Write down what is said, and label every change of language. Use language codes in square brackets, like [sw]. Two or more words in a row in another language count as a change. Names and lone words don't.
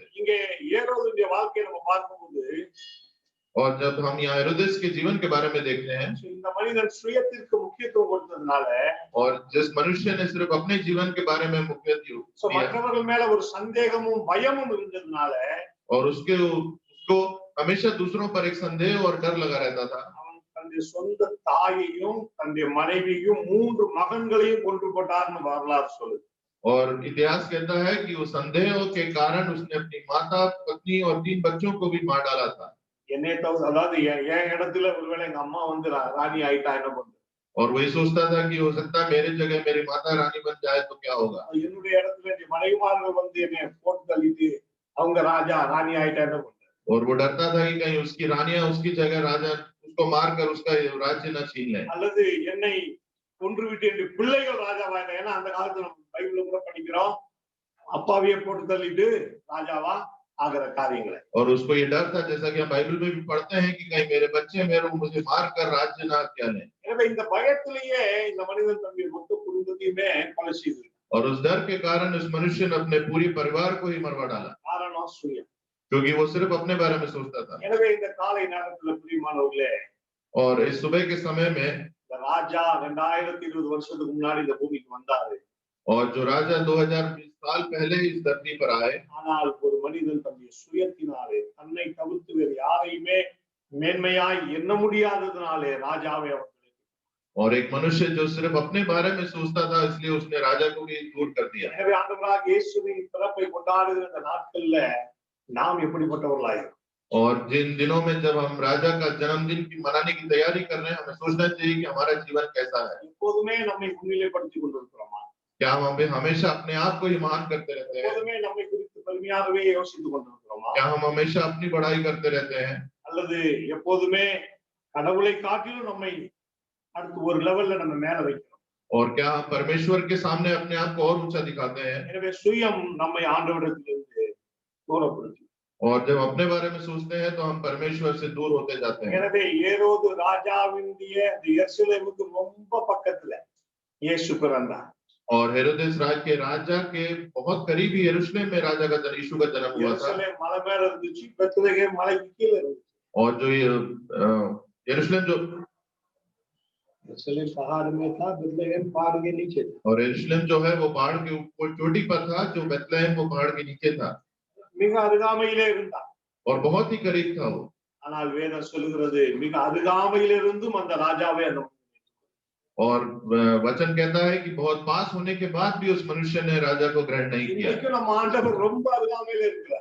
[ta] இங்கே ஏரோதுடைய வாழ்க்கையை நம்ம பார்க்கும்போது [hi] और जब हम यहाँ हेरोदेस के जीवन के बारे में देखते हैं [ta] இந்த மனிதன் சுயத்திற்கு முக்கியத்துவம் கொடுத்ததுனால [hi] और जिस मनुष्य ने सिर्फ अपने जीवन के बारे में मुख्यत्व दिया [ta] மற்றவர்கள் மேல ஒரு சந்தேகமும் பயமும் இருந்ததுனால [hi] और उसको हमेशा दूसरों पर एक संदेह और डर लगा रहता था। [ta] அவன் தன்னுடைய சொந்த தாயையும் தன்னுடைய மனைவியையும் 3 மகன்களையும் கொன்று போட்டார்னு வரலாறு சொல்லுது। [hi] और इतिहास कहता है कि वो संदेह के कारण उसने अपनी माता, पत्नी और 3 बच्चों को भी मार डाला था। [ta] என்னை தவிர அதாவது என் இடத்துல ஒருவேளை எங்க அம்மா வந்து ராணி ஆயிட்டா என்ன பண்றது? [hi] और वही सोचता था कि हो सकता है मेरे जगह मेरी माता रानी बन जाए तो क्या होगा। [ta] என்னுடைய இடத்துல என் மனைவிமார்கள் வந்து என்னை போட்டு தள்ளிட்டு அவங்க ராணி ஆயிட்டா என்ன பண்றது? [hi] और वो डरता था कि कहीं उसकी रानियां उसकी जगह राजा उसको मारकर उसका राज्य न छीन ले। [ta] அல்லது என்னை கொன்றுவிட்டு என் பிள்ளைகள் ராஜாவாயிட்டா, ஏன்னா அந்த காலத்துல நம்ம பைபிள்ல கூட படிக்கிறோம் அப்பாவியே போட்டு தள்ளிட்டு ராஜாவா आगर कार्य। [hi] और उसको ये डर था जैसा कि हम बाइबल में भी पढ़ते हैं कि कहीं मेरे बच्चे मुझे मार कर राज्य ना क्या लें। और उस डर के कारण उस मनुष्य ने अपने पूरी परिवार को ही मरवा डाला क्योंकि वो सिर्फ अपने बारे में सोचता था। और इस सुबह के समय में [ta] राजा 2020 வருஷத்துக்கு முன்னாடி இந்த பூமிக்கு வந்தாரு। [hi] और जो राजा 2020 साल पहले इस धरती पर आए, [ta] ஆனால் ஒரு மனிதன் தன்னுடைய சுயத்தினாலே தன்னை தவிர்த்து வேறு யாரையுமே மேன்மையாய் எண்ண முடியாததனாலே ராஜாவை அவர் [hi] और एक मनुष्य जो सिर्फ अपने बारे में सोचता था इसलिए उसने राजा को भी दूर कर दिया। [ta] எனவே ஆண்டவராகிய இயேசுவின் பிறப்பை கொண்டாடுகிற இந்த நாட்கள்ல நாம் எப்படிப்பட்டவர்களாய் இருக்கோம்? [hi] और जिन दिनों में जब हम राजा का जन्मदिन की मनाने की तैयारी कर रहे हैं हमें सोचना चाहिए कि हमारा जीवन कैसा है। [ta] எப்போதுமே நம்மை முன்னிலைப்படுத்திக் கொண்டிருக்கிறோமா? [hi] क्या हम हमेशा अपने आप को ही महान करते रहते हैं? [ta] எப்போதுமே நம்மை குறித்து பெருமையாகவே யோசித்துக் கொண்டிருக்கிறோமா? [hi] क्या हम हमेशा अपनी बड़ाई करते रहते हैं? [ta] அல்லது எப்போதுமே கடவுளை காட்டிலும் நம்மை அடுத்து ஒரு லெவல்ல நம்ம மேல வைக்கிறோம்? [hi] और क्या हम परमेश्वर के सामने अपने आप को और ऊंचा दिखाते हैं? [ta] எனவே சுயம் நம்மை ஆண்டவரிடத்திலிருந்து தூரப்படுத்தும்। [hi] और जब अपने बारे में सोचते हैं तो हम परमेश्वर से दूर होते जाते हैं। [ta] எனவே ஏரோது ராஜாவினுடைய எருசலேமுக்கு ரொம்ப பக்கத்துல இயேசு பிறந்தார்। [hi] और हेरोदेस राज के राजा के बहुत करीब ही यरूशलेम में राजा का यीशु का जन्म हुआ था। [ta] यरूशलेम மலை மேல இருந்துச்சு, பெத்லகேம் மலைக்கு கீழ இருந்துச்சு। [hi] और जो यरूशलेम जो यरूशलेम पहाड़ में था, बेथलेहम पहाड़ के नीचे था। और यरूशलेम जो है वो पहाड़ के ऊपर चोटी पर था, जो बेथलेहम वो पहाड़ के नीचे था। [ta] மிக அருகாமையிலே இருந்தார்। [hi] और बहुत ही करीब था वो। [ta] ஆனால் வேதம் சொல்கிறது மிக அருகாமையிலே இருந்தும் அந்த ராஜாவே அந்த [hi] और वचन कहता है कि बहुत पास होने के बाद भी उस मनुष्य ने राजा को ग्रहण नहीं किया। [ta] இன்னைக்கு நம்ம ஆண்டவர் ரொம்ப அருகாமையிலே இருக்கிறார்।